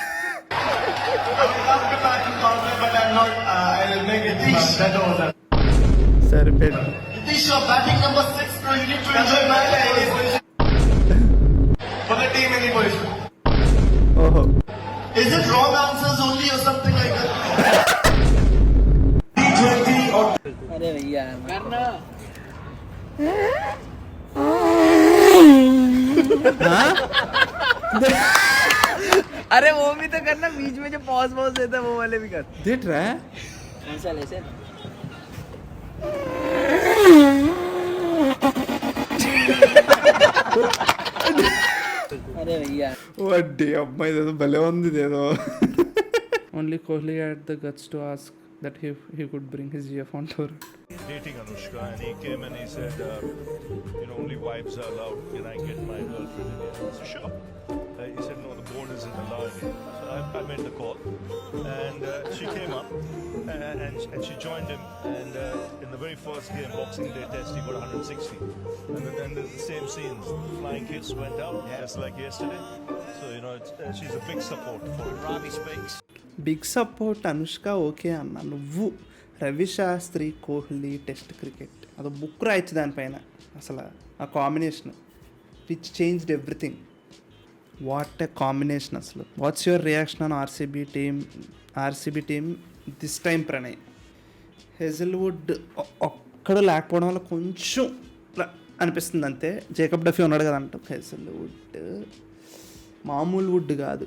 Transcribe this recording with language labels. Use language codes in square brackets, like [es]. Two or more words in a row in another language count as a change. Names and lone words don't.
[te] సరిపెట్టు. ఓహో [hi] अरे वो भी तो करना, बीच में जो पॉज देता है वो वाले भी कर. देख रहा है ऐसे अरे भैया [te] వడ్డీ అమ్మాయి ఇదేదో భలే ఉంది ఇదేదో. [en] Only Kohli had the guts to ask that he could bring his GF on tour. Dating Anushka, and he came and he said, only wives are allowed. Can I get my girlfriend in here? So sure. He said, no, the board isn't allowing it. So I made the call, and she came up, and she joined him. And in the very first game, Boxing Day test, he got 160. And then there's the same scenes. Flying kiss went out, just like yesterday. So she's a big support for it. Robbie speaks. big support [te] అనుష్క ఓకే అన్న. నువ్వు రవి శాస్త్రి కోహ్లీ [en] Test cricket [te] అది బుక్ రాయచ్చు దానిపైన. అసలు ఆ [en] combination which changed everything. What a combination అసలు. What's your reaction on RCB team this time Pranay? [te] హెజిల్వుడ్ ఒక్కడు లేకపోవడం వల్ల కొంచెం అనిపిస్తుంది అంతే. జేకబ్ డఫీ ఉన్నాడు కదా అంట. హెజిల్వుడ్ మామూలు వుడ్ కాదు.